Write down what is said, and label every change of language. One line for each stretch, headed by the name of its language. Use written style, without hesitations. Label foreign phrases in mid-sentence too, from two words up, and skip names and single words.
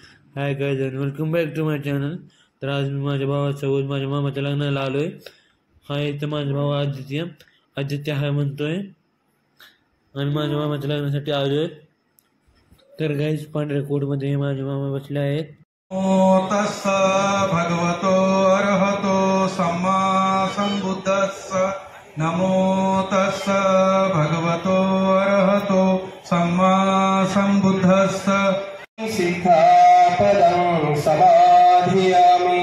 English: Hi guys and welcome back to my channel.
Marathi: तर आज मी माझ्या भावासोबत माझ्या मामाच्या लग्नाला आलोय. हा इथं माझा भाऊ आदित्य हाय म्हणतोय आणि माझ्या मामाच्या लग्नासाठी आलोय. तर गाइस पांढऱ्या कोटमध्ये माझे मामा बसले आहेत.
Pali: नमो तस्स भगवतो अरहतो सम्मा संबुद्धस्स. नमो तस्स भगवतो अरहतो सम्मा संबुद्धस्स. सिक्खापदं समाधियामि.